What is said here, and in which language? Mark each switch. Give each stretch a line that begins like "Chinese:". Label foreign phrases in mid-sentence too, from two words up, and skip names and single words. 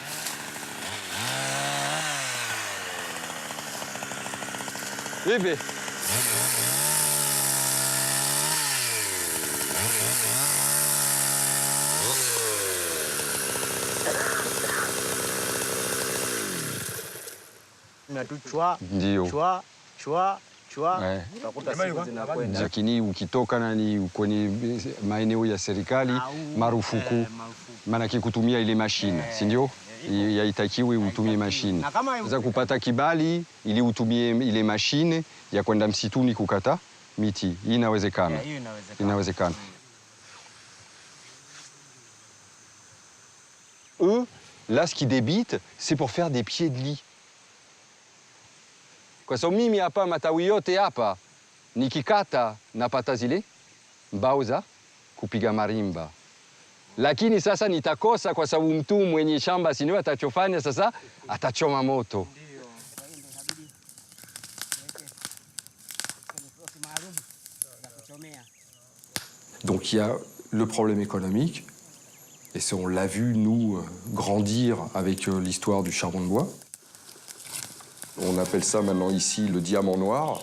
French: Bébé.
Swahili: Ndio. Lakini ukitoka nani kwenye maeneo ya serikali marufuku, maanake kutumia ile mashine, si ndio? Haitakiwi utumie mashine. Sasa kupata kibali ili utumie ile mashine ya kwenda msituni kukata miti, hii inawezekana. Inawezekana.
French: Eux, là, ce qu'ils débitent, c'est pour faire des pieds de lit.
Swahili: Kwa sababu mimi hapa matawi yote hapa nikikata napata zile mbao za kupiga marimba, lakini sasa nitakosa kwa sababu mtu mwenye shamba sinio atachofanya sasa, atachoma moto.
French: Donc il y a le problème économique, et ça, on l'a vu, nous, grandir avec l'histoire du charbon de bois. On appelle ça maintenant ici le diamant noir.